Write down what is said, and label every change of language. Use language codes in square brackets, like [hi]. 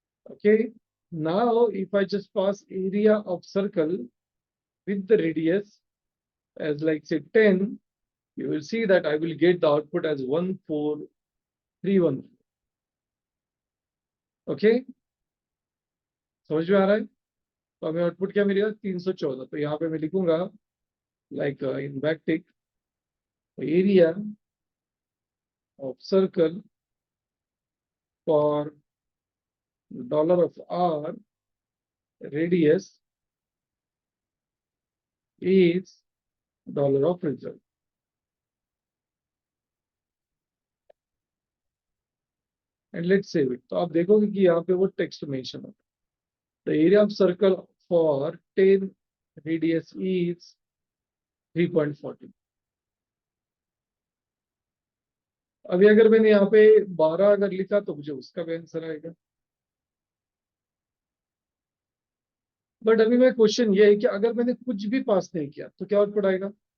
[en] Okay, now if I just pass area of circle with the radius as like say 10, you will see that I will get the output as 14314. [hi] Okay, समझ में आ रहा है? तो हमें output क्या मिलेगा? 314। तो यहाँ पे मैं लिखूंगा [en] Like in backtick area of circle for dollar of R radius is dollar of result. And let's save it. [hi] तो आप देखोगे कि यहाँ पे वो टेक्स्ट मेंशन होता है। [en] The area of circle for 10 radius is 3.40. [hi] अभी अगर मैंने यहाँ पे 12 अगर लिखा तो मुझे उसका भी आंसर आएगा। बट अभी मैं क्वेश्चन ये है कि अगर मैंने कुछ भी पास नहीं किया तो क्या आउटपुट आएगा?